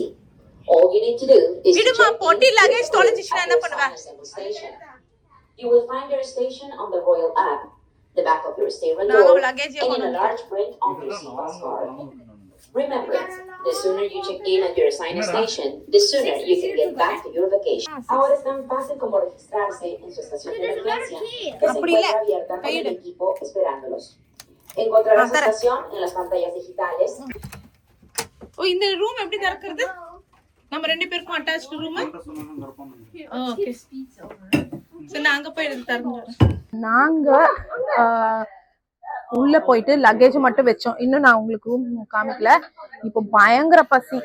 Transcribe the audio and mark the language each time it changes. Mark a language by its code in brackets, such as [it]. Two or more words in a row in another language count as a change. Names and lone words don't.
[en] All you need to do is to check in at your assignment station. You will find your station on the Royal app, the back of your stateroom door, and in a large print on your seatbelt card. Remember, the sooner you check in at your assigned station, the sooner you can get back to your vacation. [es] Ahora es tan fácil como registrarse en su estación de emergencia, que se encuentra abierta con el equipo esperándolos. Encontrarás la estación en las pantallas digitales. [ta] இந்த ரூம் எப்படி திறக்கிறது? நம்ம ரெண்டு பேருக்கும் [en] attached room. Okay. So [ta] நாங்க போய் திறந்துறோம். நாங்க உள்ள போயிட்டு லக்கேஜ் மட்டும் வச்சோம். இன்னும் நான் உங்களுக்கு ரூம் காமிக்கல. இப்போ பயங்கர பசி.